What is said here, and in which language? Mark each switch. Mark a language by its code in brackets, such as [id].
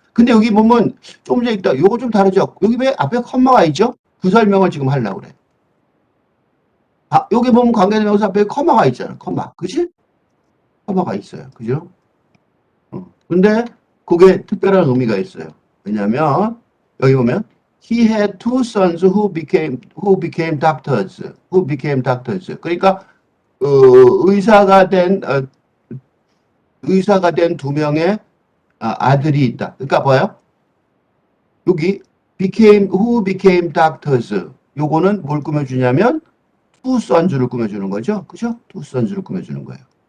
[ko] 근데 여기 보면 조금 전에 있다. 요거 좀 다르죠? 여기 왜 앞에 컴마가 있죠? 그 설명을 지금 하려고 그래. 여기 보면 관계대명사 앞에 컴마가 있잖아. 컴마. 그치? 컴마가 있어요. 그죠? 근데 그게 특별한 의미가 있어요. 왜냐면 여기 보면 [en] He had two sons who became doctors. [ko] 그러니까 의사가 된 두 명의 아들이 있다. 그러니까 뭐예요? 여기 [en] who became doctors. [ko] 요거는 뭘 꾸며주냐면 two sons를 꾸며주는 거죠. 그죠? two sons를 꾸며주는 거예요.